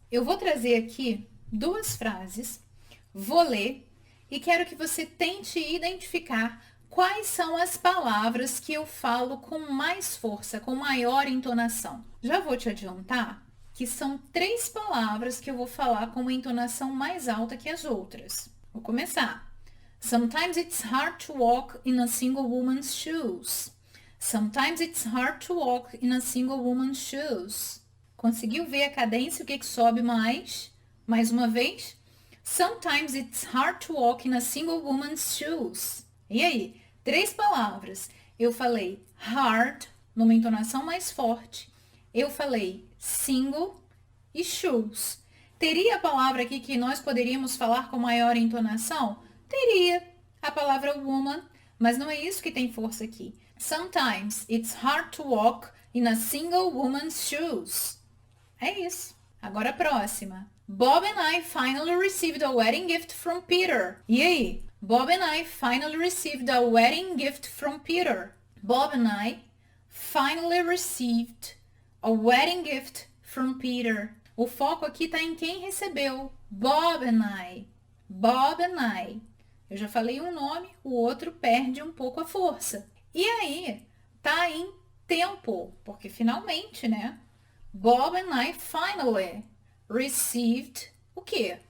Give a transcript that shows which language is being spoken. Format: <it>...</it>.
<pt>Eu vou trazer aqui 2 frases, vou ler e quero que você tente identificar quais são as palavras que eu falo com mais força, com maior entonação. Já vou te adiantar que são 3 palavras que eu vou falar com uma entonação mais alta que as outras. Vou começar.</pt> <en>Sometimes it's hard to walk in a single woman's shoes. Sometimes it's hard to walk in a single woman's shoes.</en> <pt>Conseguiu ver a cadência? O que sobe mais? Mais uma vez.</pt> <en>Sometimes it's hard to walk in a single woman's shoes.</en> <pt>E aí? 3 palavras. Eu falei hard, numa entonação mais forte. Eu falei single e shoes. Teria a palavra aqui que nós poderíamos falar com maior entonação? Teria a palavra woman, mas não é isso que tem força aqui.</pt> <en>Sometimes it's hard to walk in a single woman's shoes.</en> <pt>É isso. Agora a próxima.</pt> <en>Bob and I finally received a wedding gift from Peter.</en> <pt>E aí?</pt> <en>Bob and I finally received a wedding gift from Peter. Bob and I finally received a wedding gift from Peter.</en> <pt>O foco aqui está em quem recebeu.</pt> <en>Bob and I. Bob and I.</en> <pt>Eu já falei um nome, o outro perde um pouco a força. E aí, tá em tempo, porque finalmente, né?</pt> <en>Bob and I finally received</en> <pt>o quê?</pt>